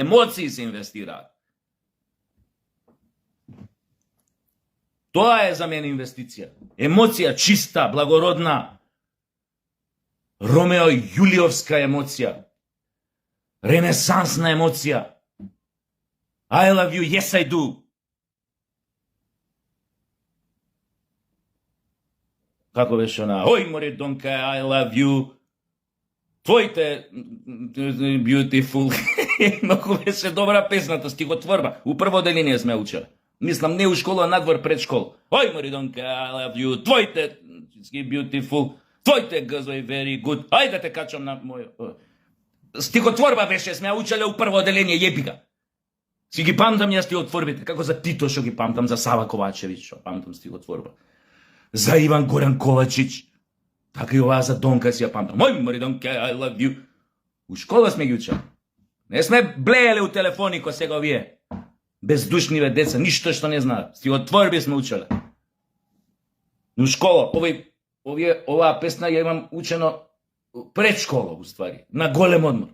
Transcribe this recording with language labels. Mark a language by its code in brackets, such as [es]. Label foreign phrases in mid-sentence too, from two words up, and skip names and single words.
[mk] Емоции се инвестираат. Тоа е за мене инвестиција. Емоција чиста, благородна. Ромео Јулиовска емоција. Ренесансна емоција. [en] I love you, yes I do. [mk] Како беше она? Ој, море донка, [en] I love you. Твоите beautiful. [mk] Многу беше добра песната, стихотворба. У прво деление сме учеле. Мислам, не у школа, а надвор пред школа. Ој, Маридонка, [en] I love you. Твоите beautiful. [mk] Твоите газој [en] very good. [mk] Ајде да те качам на мој... Стихотворба беше, сме учеле у прво деление, јебика. Си ги памтам ја стихотворбите, како за Тито што ги памтам, за Сава Ковачевич што памтам стихотворба. За Иван Горан Ковачич. Така и оваа за Донка си ја памтам. Ој, Маридонка, [en] I love you. [mk] У школа сме ги учеле. Не сме блееле у телефони ко сега овие. Бездушниве деца, ништо што не знаат. Стихотворби сме учеле. У школа, оваа песна ја имам учено пред школа, уствари, на голем одмор.